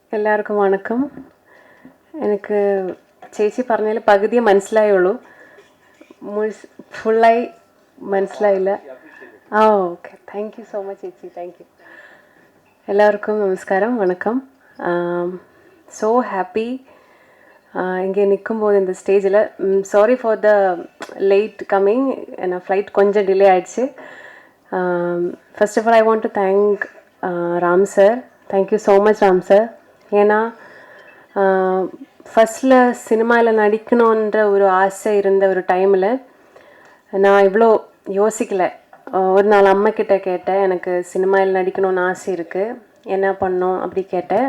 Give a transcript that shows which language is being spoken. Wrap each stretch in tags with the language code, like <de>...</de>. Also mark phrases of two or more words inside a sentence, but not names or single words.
<ml>എല്ലാവർക്കും വണക്കം. എനിക്ക് ചേച്ചി പറഞ്ഞതിൽ പകുതിയെ മനസ്സിലായുള്ളൂ, ഫുള്ളായി മനസ്സിലായില്ല.</ml> <en>okay, thank you so much ചേച്ചി, thank you.</en> <ta>எல்லாருக்கும் நமஸ்காரம், வணக்கம்.</ta> <en>so happy</en> <ta>இங்கே நிற்கும்போது இந்த ஸ்டேஜில்.</ta> <en>sorry for the late coming,</en> <ta>ஏன்னா ஃப்ளைட் கொஞ்சம் டிலே ஆகிடுச்சு.</ta> <en>first of all I want to thank ராம் sir. thank you so much ராம் sir.</en> <ta>ஏன்னா ஃபஸ்ட்டில் சினிமாவில் நடிக்கணுன்ற ஒரு ஆசை இருந்த ஒரு டைமில் நான் இவ்வளோ யோசிக்கலை. ஒரு நாள் அம்மாக்கிட்ட கேட்டேன், எனக்கு சினிமாவில் நடிக்கணும்னு ஆசை இருக்குது, என்ன பண்ணோம் அப்படி கேட்டேன்.</ta>